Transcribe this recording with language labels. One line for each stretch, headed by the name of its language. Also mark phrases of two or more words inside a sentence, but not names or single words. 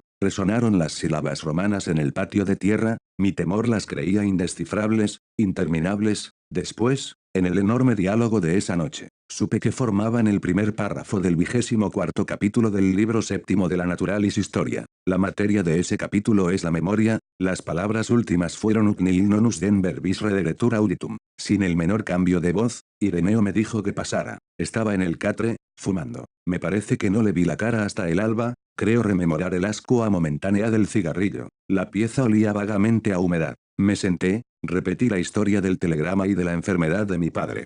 Spanish: Resonaron las sílabas romanas en el patio de tierra, mi temor las creía indescifrables, interminables. Después, en el enorme diálogo de esa noche, supe que formaban el primer párrafo del 24º capítulo del libro séptimo de la Naturalis Historia. La materia de ese capítulo es la memoria, las palabras últimas fueron
Latin: ut nihil nonus den verbis rederetur auditum.
Spanish: Sin el menor cambio de voz, Ireneo me dijo que pasara. Estaba en el catre, fumando. Me parece que no le vi la cara hasta el alba, creo rememorar el ascua momentánea del cigarrillo. La pieza olía vagamente a humedad. Me senté, repetí la historia del telegrama y de la enfermedad de mi padre.